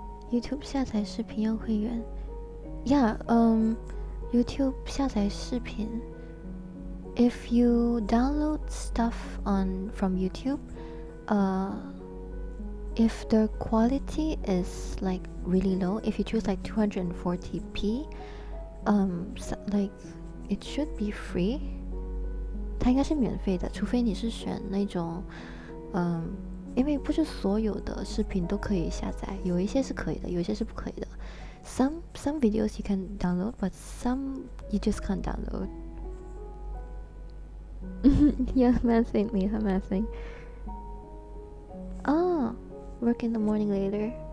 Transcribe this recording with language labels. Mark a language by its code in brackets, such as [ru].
[zh] YouTube 下载视频要会员。 [en] Yeah, [zh] YouTube 下载视频。 [en] If you download stuff from YouTube, if the quality is like really low, if you choose like 240p, like it should be free. [zh] 它应该是免费的，除非你是选那种，因为不是所有的视频都可以下载，有一些是可以的，有一些是不可以的。 [en] Some videos you can download, but some you just can't download. Yeah, messing me, I'm messing. Oh, work in the morning later.